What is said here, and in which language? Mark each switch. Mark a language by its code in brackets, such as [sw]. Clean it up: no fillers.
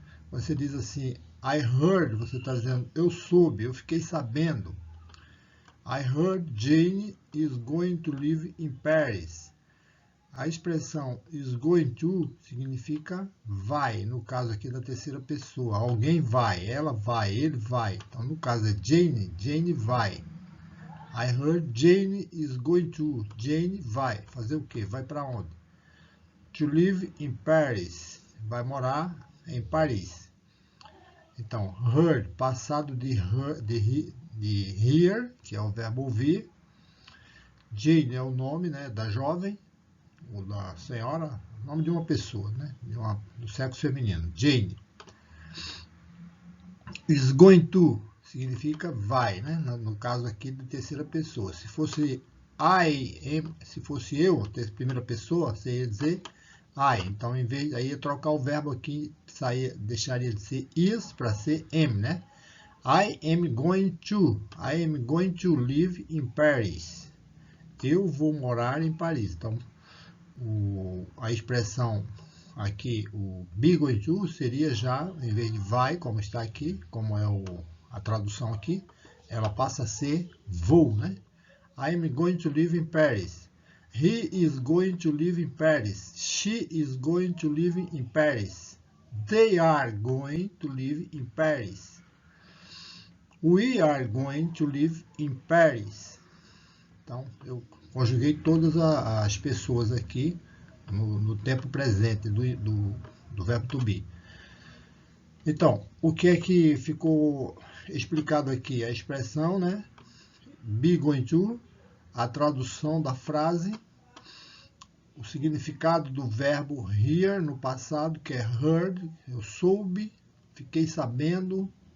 [pt] Você diz assim, [en] I heard, [pt] você está dizendo, eu soube, eu fiquei sabendo. [en] I heard Jane is going to live in Paris. [pt] A expressão is going to significa vai, no caso aqui da terceira pessoa. Alguém vai, ela vai, ele vai. Então, no caso é Jane, Jane vai. [en] I heard Jane is going to. [pt] Jane vai. Fazer o quê? Vai para onde? [en] To live in Paris. [pt] Vai morar em Paris. Então, heard, passado de hear, que é o verbo ouvir. Jane é o nome, né, da jovem, ou da senhora, nome de uma pessoa, né, do sexo feminino. Jane. Is going to significa vai, né, no caso aqui de terceira pessoa. Se fosse se fosse eu, primeira pessoa, você ia dizer I. Então, em vez aí ia trocar o verbo aqui, deixaria de ser is para ser am, né? [en] I am going to live in Paris. [pt] Eu vou morar em Paris. Então, a expressão aqui, o be going to, seria já, em vez de vai, como está aqui, como é a tradução aqui, ela passa a ser vou, né? [en] I am going to live in Paris. He is going to live in Paris. She is going to live in Paris. They are going to live in Paris. We are going to live in Paris. [pt] Então, eu conjuguei todas as pessoas aqui no tempo presente do verbo to be. Então, o que é que ficou explicado aqui? A expressão, né? Be going to, a tradução da frase, o significado do verbo hear no passado, que é heard, eu soube, fiquei sabendo.